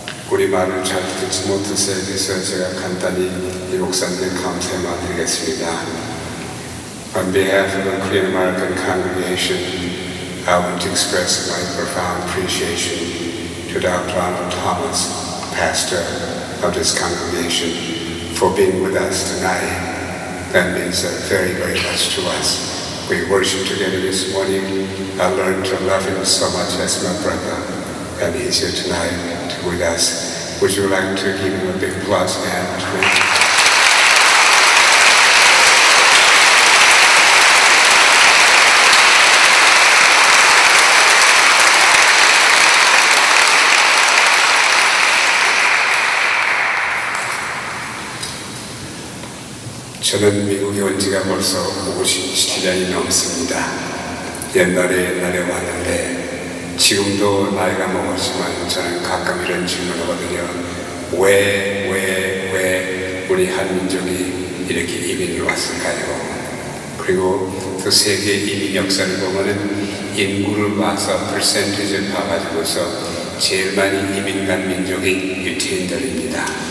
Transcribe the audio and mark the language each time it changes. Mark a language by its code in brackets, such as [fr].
[ko] 우리말을 잘 듣지 못해서 그래서 제가 간단히 이 목사님께 감사의 말 드리겠습니다. [en] On behalf of the Korean American congregation, I want to express my profound appreciation to Dr. Arnold Thomas, pastor of this congregation, for being with us tonight. That means very, very much to us. We worshiped together this morning. I learned to love him so much as my brother, and he's here tonight with us. Would you like to give him a big applause and [ko] 저는 미국에 온 지가 벌써 57년이 넘습니다. 옛날에 왔는데 지금도 나이가 먹었지만 저는 가끔 이런 질문을 하거든요. 왜 우리 한민족이 이렇게 이민을 왔을까요? 그리고 그 세계 이민 역사를 보면은 인구를 봐서 퍼센티지를 봐가지고서 제일 많이 이민 간 민족이 유태인들입니다.